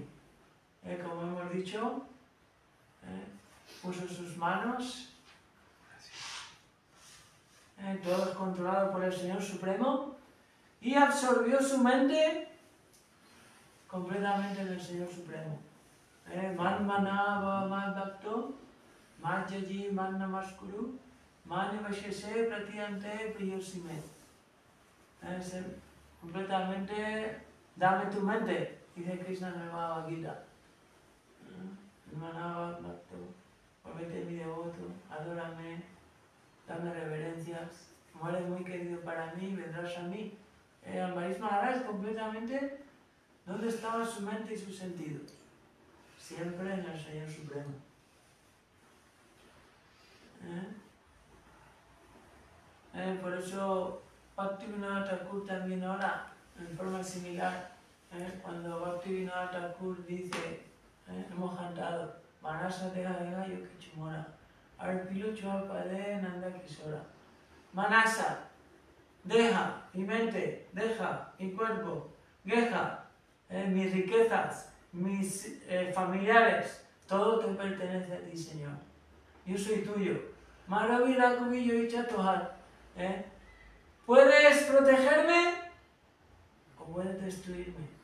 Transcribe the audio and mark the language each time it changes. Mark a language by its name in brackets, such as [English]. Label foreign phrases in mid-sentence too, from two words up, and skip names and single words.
[Spanish] Como hemos dicho, puso sus manos, todo controlado por el Señor Supremo, y absorbió su mente completamente en el Señor Supremo. [Sanskrit] Man manava man bhakto, man yaji man namaskuru, man vashese pratyante priyosime. [Spanish] Completamente, dame tu mente, dice Krishna en el Bhagavad Gita. [Sanskrit] Manava bhakto, [Spanish] volvete mi devoto, adórame, dame reverencias, como eres muy querido para mí, vendrás a mí. Ambarish Maharaj completamente, ¿dónde estaba su mente y su sentido? Siempre en el Señor Supremo. Por eso Bhaktivinoda Thakur también ora en forma similar. Cuando Bhaktivinoda Thakur dice, hemos cantado, [Bangla] Manasa Deha Deha Yokichimora, Arpilo Chopade Nanda Kisora. [Spanish] Manasa, deja mi mente, deja mi cuerpo, deja mis riquezas, mis familiares, todo te pertenece a ti, Señor. Yo soy tuyo. [Bangla] Maravilla Kubillo y Chatohar. [Spanish] ¿Puedes protegerme o puedes destruirme?